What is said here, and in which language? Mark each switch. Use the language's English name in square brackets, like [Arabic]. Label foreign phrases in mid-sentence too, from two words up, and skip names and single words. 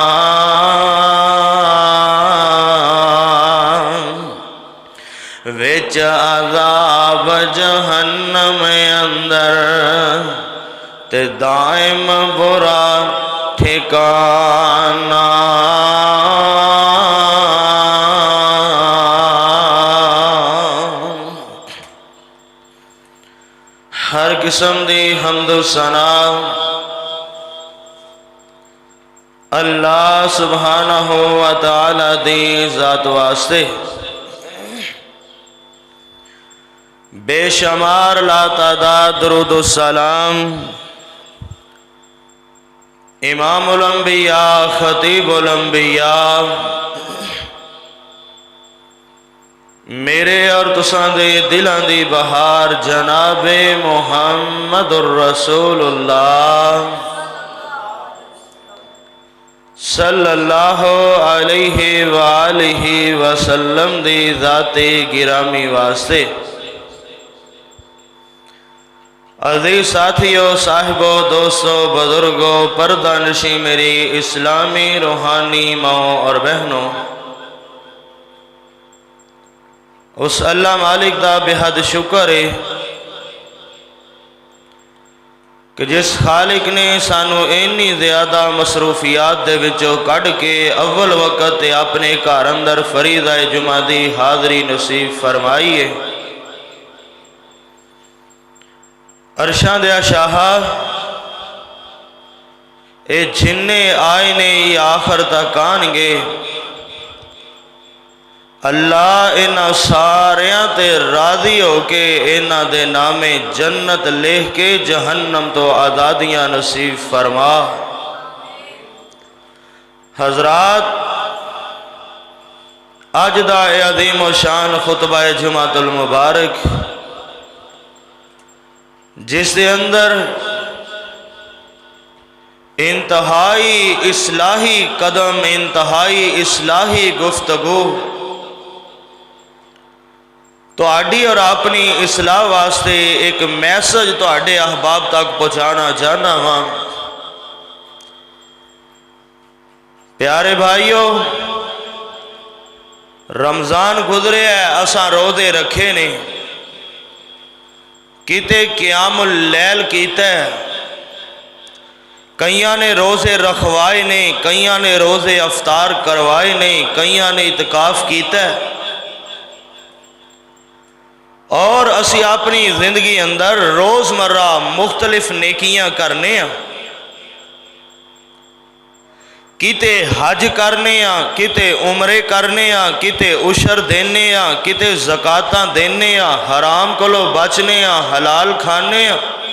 [Punjabi] ਵਿਚ ਅਜ਼ਾਬ ਜਹੰਨਮ ਅੰਦਰ ਤੇ ਦਾਇਮ ਬੁਰਾ ਠਿਕਾਣਾ। ਹਰ ਕਿਸਮ ਦੀ ਹਮਦ ਸਨਾ ਅੱਲਾਹ [Arabic] سبحانه وتعالى [Punjabi] ਦੀ ਜ਼ਾਤ ਵਾਸਤੇ। ਬੇਸ਼ੁਮਾਰ ਲਾਤਾਦਾਦ ਦਰੂਦ ਸਲਾਮ [Arabic] إمام الأنبياء خطيب الأنبياء [Punjabi] ਮੇਰੇ ਔਰ ਤੁਸਾਂ ਦੇ ਦਿਲਾਂ ਦੀ ਬਹਾਰ [Arabic] جناب محمد رسول الله صلى الله عليه وآله وسلم [Punjabi] ਦੀ ਜ਼ਾਤੇ ਗਿਰਾਮੀ ਵਾਸਤੇ। ਅਜ਼ੀਜ਼ ਸਾਥੀਓ, ਸਾਹਿਬੋ, ਦੋਸਤੋ, ਬਜ਼ੁਰਗੋ, ਪਰਦਾ ਨਸ਼ੀਂ ਮੇਰੀ ਇਸਲਾਮੀ ਰੂਹਾਨੀ ਮਾਓ ਔਰ ਭੈਣੋ, ਉਸ ਅੱਲਾਹ ਮਾਲਕ ਦਾ ਬੇਹੱਦ ਸ਼ੁਕਰ ਹੈ ਕਿ ਜਿਸ ਖ਼ਾਲਿਕ ਨੇ ਸਾਨੂੰ ਇੰਨੀ ਜ਼ਿਆਦਾ ਮਸਰੂਫ਼ੀਆਤ ਦੇ ਵਿਚੋਂ ਕੱਢ ਕੇ ਅੱਵਲ ਵਕ਼ਤ ਆਪਣੇ ਘਰ ਅੰਦਰ ਫ਼ਰੀਦਾ ਜੁਮਾ ਦੀ ਹਾਜ਼ਰੀ ਨਸੀਬ ਫ਼ਰਮਾਈ ਹੈ। ਅਰਸ਼ਾਂ ਦੇ ਸ਼ਾਹ ਏ ਜਿਹੜੇ ਆਏ ਨੇ ਆਖ਼ਿਰ ਤਕ ਆਉਣਗੇ। ਅੱਲਾਹ ਇਨ੍ਹਾਂ ਸਾਰਿਆਂ ਤੇ ਰਾਜ਼ੀ ਹੋ ਕੇ ਇਨ੍ਹਾਂ ਦੇ ਨਾਮੇ ਜੰਨਤ ਲਿਖ ਕੇ ਜਹੰਨਮ ਤੋਂ ਆਜ਼ਾਦੀਆਂ ਨਸੀਬ ਫ਼ਰਮਾ। ਹਜ਼ਰਾਤ, ਅੱਜ ਦਾ ਅਜ਼ੀਮ ਸ਼ਾਨ ਖ਼ੁਤਬਾ [Arabic] الجمعة المباركة [Punjabi] ਜਿਸ ਦੇ ਅੰਦਰ ਇੰਤਹਾਈ ਇਸਲਾਹੀ ਕਦਮ, ਇੰਤਹਾਈ ਇਸਲਾਹੀ ਗੁਫ਼ਤਗੂ ਤੁਹਾਡੀ ਔਰ ਆਪਣੀ ਇਸਲਾਹ ਵਾਸਤੇ ਏਕ ਮੈਸੇਜ ਤੁਹਾਡੇ ਅਹਬਾਬ ਤਕ ਪਹੁੰਚਾਣਾ ਚਾਹਣਾ ਵਾਂ। ਪਿਆਰੇ ਭਾਈਓ, ਰਮਜ਼ਾਨ ਗੁਜ਼ਰੇ ਹੈ, ਅਸਾਂ ਰੋਜ਼ੇ ਰੱਖੇ ਨੇ, ਕਿਤੇ [Arabic] قيام الليل [Punjabi] ਕੀਤਾ ਹੈ, ਕਈਆਂ ਨੇ ਰੋਜ਼ੇ ਰਖਵਾਏ ਨੇ, ਕਈਆਂ ਨੇ ਰੋਜ਼ੇ ਇਫ਼ਤਾਰ ਕਰਵਾਏ ਨੇ, ਕਈਆਂ ਨੇ ਇਤਕਾਫ਼ ਕੀਤਾ ਹੈ। ਔਰ ਅਸੀਂ ਆਪਣੀ ਜ਼ਿੰਦਗੀ ਅੰਦਰ ਰੋਜ਼ਮੱਰਾ ਮੁਖ਼ਤਲਿਫ਼ ਨੇਕੀਆਂ ਕਰਨੇ ਆਂ, ਕਿਤੇ ਹੱਜ ਕਰਨੇ ਆਂ, ਕਿਤੇ ਉਮਰੇ ਕਰਨੇ ਆਂ, ਕਿਤੇ ਉਸ਼ਰ ਦੇਣੇ ਆਂ, ਕਿਤੇ ਜ਼ਕਾਤਾਂ ਦੇਣੇ ਆਂ, ਹਰਾਮ ਕੋਲੋਂ ਬਚਣੇ ਆਂ, ਹਲਾਲ ਖਾਣੇ ਆਂ।